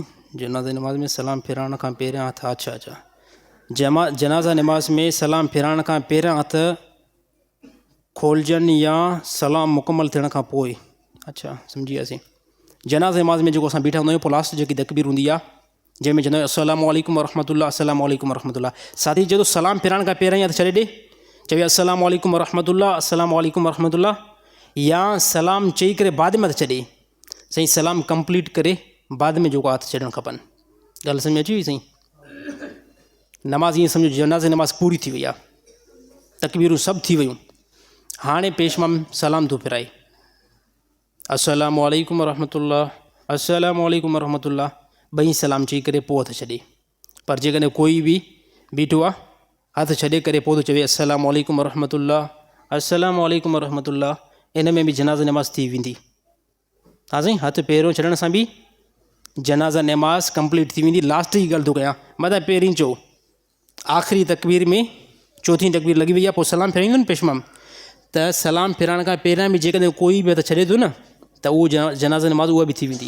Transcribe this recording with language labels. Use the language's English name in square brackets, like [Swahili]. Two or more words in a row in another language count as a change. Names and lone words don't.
[Sindhi] जनाज़ा नमाज़ में सलाम फिराइण खां पहिरियां हथ, अच्छा जनाज़ा नमाज़ में सलाम फिराइण खां पहिरियां हथ खोलजनि या सलाम मुकमल थियण खां पोइ। अच्छा सम्झी वियासीं। जनाज़ा नमाज़ में जेको असां बीठा हूंदा आहियूं, पोइ लास्ट जेकी तकबीर हूंदी आहे जंहिंमें चवंदा आहियूं [Arabic] السلام عليكم ورحمة الله, السلام عليكم ورحمة الله. [Sindhi] साथी जॾहिं सलाम फिराइण खां पहिरियां ई हथ छॾे ॾे, चवे [Arabic] السلام عليكم ورحمة الله, السلام عليكم ورحمة الله, [Sindhi] या सलाम चई करे बाद में हथ छॾे। साईं सलाम कंप्लीट करे बाद में जेको हथ छॾणु खपनि। ॻाल्हि सम्झ में अची वई साईं? नमाज़ ईअं सम्झो जनाज़े नमाज़ पूरी थी वई आहे, तकबीरूं सभु थी वियूं, हाणे पेशमाम सलाम थो फिराए, [Arabic] السلام عليكم ورحمة الله، السلام عليكم ورحمة الله, [Sindhi] ॿई सलाम चई करे पोइ हथ छॾे। पर जेकॾहिं कोई बि बीठो आहे हथ छॾे करे पोइ थो चवे [Arabic] السلام عليكم ورحمة الله, السلام عليكم ورحمة الله, [Sindhi] इन में बि जनाज़ा नमाज़ थी वेंदी। हा साईं, हथ पहिरियों छॾण सां बि जनाज़ा नमाज़ कंप्लीट थी वेंदी। लास्ट जी ॻाल्हि थो कयां, मतिलबु पहिरीं चओ, आख़िरी तकबीर में चौथीं तकबीर लॻी वई आहे, पोइ सलाम फिराईंदो न पेशमाम, त सलाम फिराइण खां पहिरियां बि जेकॾहिं कोई बि हथ छॾे थो न त उहो जनाज़ा नमाज़ उहा बि थी वेंदी।